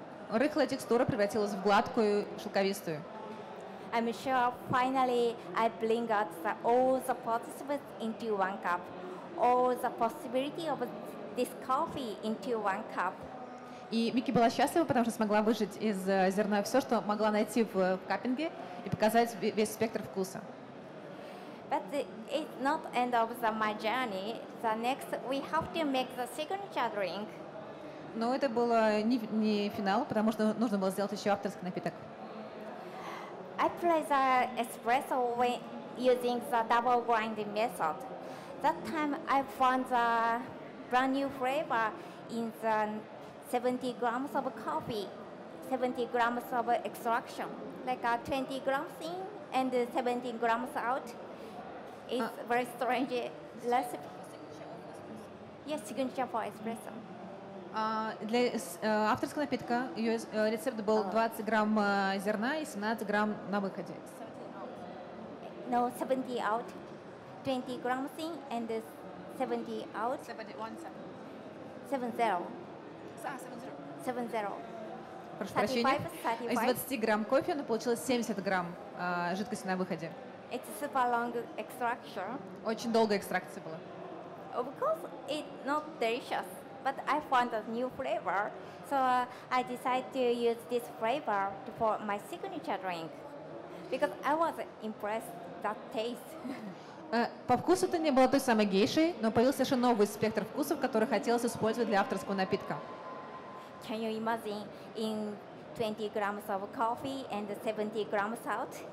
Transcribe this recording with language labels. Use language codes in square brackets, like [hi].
[ru] Рыхлая текстура превратилась в гладкую, шелковистую. [en] I'm sure finally I bring out all the participants into one cup, all the possibility of this coffee into one cup. [ru] И Мики была счастлива, потому что смогла выжать из зерна все, что могла найти в каппинге, и показать весь спектр вкуса. [en] But it's not end of my journey. The next we have to make the signature drink. [ru] Но это было не финал, потому что нужно было сделать еще авторский напиток. [en] I play the espresso when using the double grinding method. That time I found the brand new flavor in the 70 grams of coffee, 70 grams of extraction, like 20 grams in and 70 grams out. It's very strange recipe. Yes, signature for espresso. [ru] Для авторского напитка ее рецепт был 20 грамм зерна и 17 грамм на выходе. [en] No, 70 out, 20 grams in and 70 out. 70. 70. [ru] Прошу прощения. Из 20 грамм кофе она получилось 70 грамм жидкости на выходе. [en] It's super long extraction. [ru] Очень долгая экстракция была. [en] Of course, it's not delicious, but I found a new flavor, so I decided to use this flavor for my signature drink because I was impressed that taste. [ru] По вкусу это не было той самой гейшей, но появился совершенно новый спектр вкусов, который хотелось использовать для авторского напитка. [en] Can you imagine in 20 grams of coffee and 70 grams out?